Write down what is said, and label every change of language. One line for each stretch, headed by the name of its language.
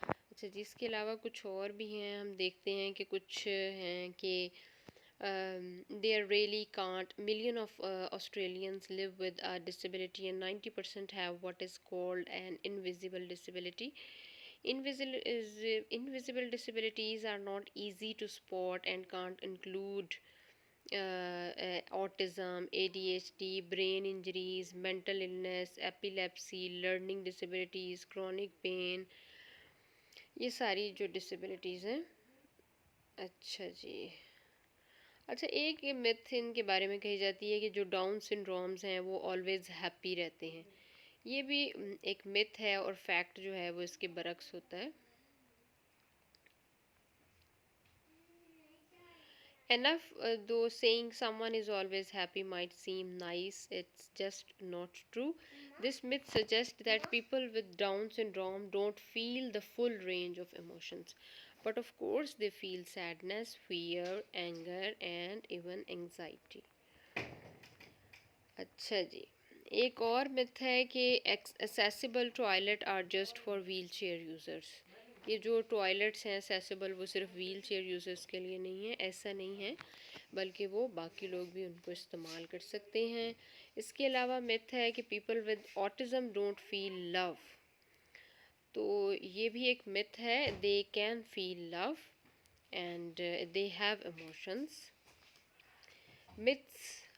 Urdu: اچھا جی، اس کے علاوہ کچھ اور بھی ہیں. ہم دیکھتے ہیں کہ کچھ ہیں کہ
English: There really can't. Million of Australians live with a disability, and 90% have what is called an invisible disability. Invisible disabilities are not easy to spot and can't include autism, ADHD, brain injuries, mental illness, epilepsy, learning disabilities, chronic pain.
Urdu: یہ ساری جو disabilities ہیں. اچھا جی. اچھا ایک یہ myth ان کے بارے میں کہی جاتی ہے کہ جو ڈاؤن سنڈرومز ہیں وہ
English: always happy
Urdu: رہتے ہیں. یہ بھی ایک myth ہے اور فیکٹ جو ہے وہ اس کے برعکس ہوتا ہے.
English: Enough, though saying someone is always happy might seem nice, it's just not true. This myth suggests that people with Down syndrome don't feel the full range of emotions. But of course, they feel sadness, fear, anger, and even anxiety.
Urdu: اچھا جی. ایک اور myth ہے کہ
English: accessible toilet are just for wheelchair users.
Urdu: یہ جو toilets ہیں accessible وہ صرف ویل چیئر یوزرس کے لیے نہیں ہے. ایسا نہیں ہے بلکہ وہ باقی لوگ بھی ان کو استعمال کر سکتے ہیں. اس کے علاوہ myth ہے کہ
English: people with autism don't feel love.
Urdu: تو یہ بھی ایک myth ہے.
English: They can feel love and they have emotions. Myths.